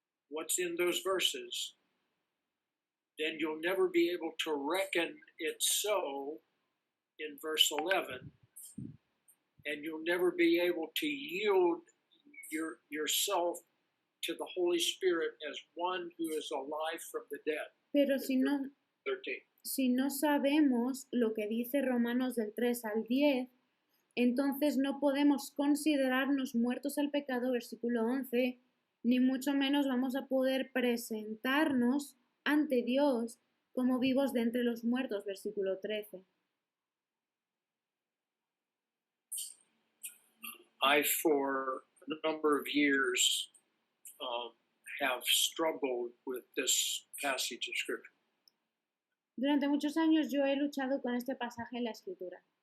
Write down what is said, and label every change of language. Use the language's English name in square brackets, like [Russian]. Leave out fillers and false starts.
[English] what's in those verses, then you'll never be able to reckon it so in verse 11, and you'll never be able to yield yourself to the Holy Spirit as one who is alive from the dead. [Spanish] Pero si no, 13. Si no sabemos lo que dice Romanos del 3 al 10, entonces no podemos considerarnos muertos al pecado, versículo 11, ni mucho menos vamos a poder presentarnos ante Dios como vivos de entre los muertos, versículo 13. [English] I, for a number of years, have struggled with this passage of Scripture. [Spanish] Durante muchos años yo he luchado con este pasaje en la Escritura.